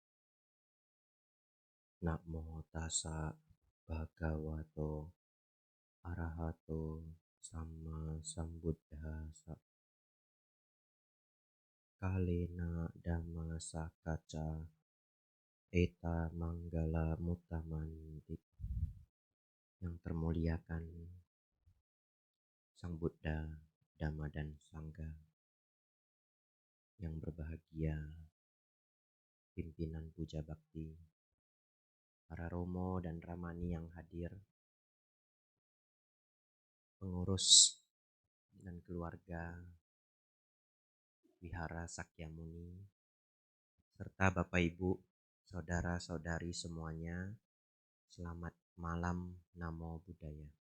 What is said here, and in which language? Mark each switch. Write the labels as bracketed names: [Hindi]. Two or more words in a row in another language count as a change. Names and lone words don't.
[Pali] Namo tassa bhagavato arahato sama sambuddhassa. Kalena dhamma sakacca eta manggala mutamanti. [Indonesian] Yang termuliakan Sang Buddha, Dhamma dan Sangha. Yang berbahagia pimpinan puja bakti, para romo dan ramani yang hadir, pengurus dan keluarga Wihara Sakyamuni, serta Bapak Ibu, saudara-saudari semuanya, selamat malam, [Pali] Namo Buddhaya.